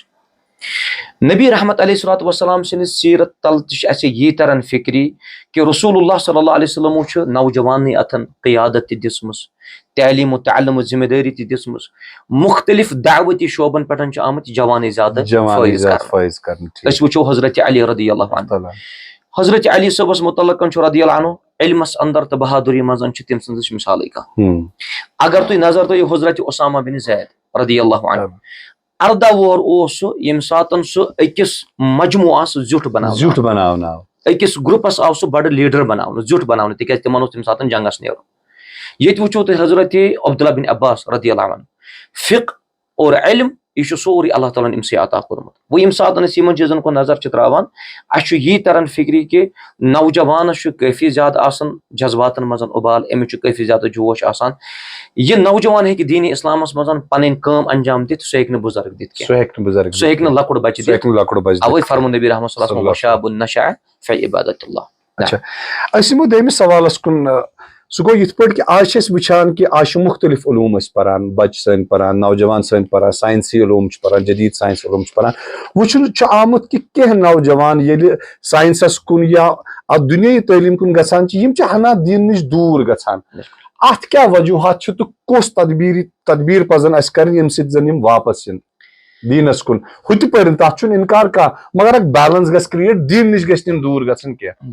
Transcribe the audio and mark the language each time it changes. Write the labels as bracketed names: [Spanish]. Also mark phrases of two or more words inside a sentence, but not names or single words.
[Kashmiri] نبی رحمت [Arabic] علیہ الصلوۃ والسلام [Kashmiri] سٕنٛدِس سیرت تل تہِ چھِ اسہِ یی تران فکری کہ [Arabic] رسول اللہ صلی اللہ علیہ وسلمو [Kashmiri] چھُ نوجوانٕے اتھن قیادت تہِ دِژمٕژ، تعلیٖم و تعلُمٕچ ذمہ دٲری تہِ دِژمٕژ، مختلف دعوتی شعبن پٮ۪ٹھ چھِ آمٕتۍ جوانے زیادٕ فٲیض کرنہٕ۔ أسۍ وٕچھو حضرت علی [Arabic] رضی اللہ عنہ، [Kashmiri] حضرت علی صٲبس متعلق چھُ [Arabic] رضی اللہ عنہ [Kashmiri] علمس اندر تو بہادری مزن تم سنز مثال اگر تھی نظر تو حضرت اسامہ بن زید [Arabic] رضی اللہ عنہ [Kashmiri] 18 وُہر اوس سُہ ییٚمہِ ساتہٕ سُہ أکِس مجموعس زیُٹھ بناونہٕ أکِس گروپس آو سُہ بڑٕ لیڈر بناونہٕ زیُٹھ بناونہٕ تِکیازِ تِمن اوس تمہِ ساتہٕ جنگس نیرُن ییٚتہِ وٕچھو تُہۍ حضرت عبداللہ بن عباس [Arabic] رضی اللہ عنہ [Kashmiri] فقہ اور علم یہ سورُے اللہ تعالیٰ أمسٕے عطا کوٚرمُت وۄنۍ ییٚمہِ ساتہٕ أسۍ یِمن چیٖزن کُن نظر چھِ تراوان اَسہِ چھُ یی تران فکری کہِ نوجوانس چھُ کٲفی زیادٕ آسان جذباتن منٛز اُبال أمِس چھُ کٲفی زیادٕ جوش آسان یہ نوجوان ہیٚکہِ دیٖنی اسلامس منٛز پنٕنۍ کٲم انجام دِتھ سُہ ہیٚکہِ نہٕ بُزرگ دِتھ کینٛہہ سُہ ہیٚکہِ نہٕ لۄکُٹ بچہِ دِتھ اوے فرمون نبی [Arabic] رحمۃ اللہ صلی اللہ علیہ وسلم وشاب نشأ فی عبادت اللہ. [Kashmiri] اچھا أسۍ یِمو دوٚیمِس سوالس کُن سُہ گوٚو یِتھ پٲٹھۍ کہِ آز چھِ أسۍ وٕچھان کہِ آز چھِ مُختٔلِف علوٗم أسۍ پران بچہِ سٲنۍ پران نوجوان سٲنۍ پران ساینسی علوٗم چھِ پران جدیٖد ساینس علوٗم چھِ پران وٕچھنہٕ چھُ آمُت کہِ کینٛہہ نوجوان ییٚلہِ ساینسس کُن یا اتھ دُنیٲیی تعلیٖم کُن گژھان چھِ یِم چھِ ہنا دیٖنہٕ نِش دوٗر گژھان اتھ کیٛاہ وجوٗہات چھِ تہٕ کۄس تدبیٖر پزن اسہِ کرٕنۍ ییٚمہِ سۭتۍ زن یِم واپس یِن دیٖنس کُن ہُہ تہِ پٔرِن تتھ چھُنہٕ انکار کانٛہہ مگر اکھ بیلنس گژھِ کریٹ دیٖن نِش گژھِ نہٕ دوٗر گژھٕنۍ کینٛہہ.